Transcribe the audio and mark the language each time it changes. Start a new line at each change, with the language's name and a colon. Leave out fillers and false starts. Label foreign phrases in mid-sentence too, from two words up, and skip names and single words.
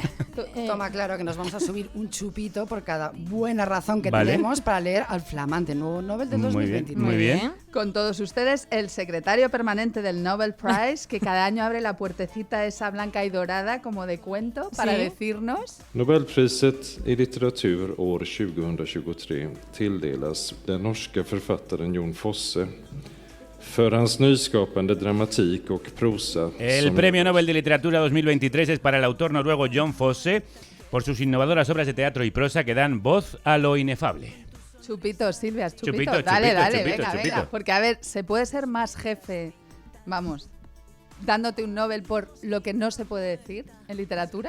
Spanish: Toma claro que nos vamos a subir un chupito por cada buena razón que Vale. tenemos para leer al flamante nuevo Nobel del 2023. Muy bien. con todos ustedes, el secretario permanente del Nobel Prize, que cada año abre la puertecita esa blanca y dorada como de cuento para Sí. decirnos...
Swedish: Nobelpriset i litteratur år 2023 tilldelas den norska författaren Jon Fosse för hans nyskapande dramatik och prosa.
Spanish: El Premio Nobel de Literatura 2023 es para el autor noruego Jon Fosse por sus innovadoras obras de teatro y prosa que dan voz a lo inefable. Chupito, Silvia, chupito. Chupito, Dale, chupito, dale, chupito, venga, chupito. venga. Porque, a ver, ¿se puede ser más jefe, vamos, dándote un Nobel por lo que no se puede decir en literatura?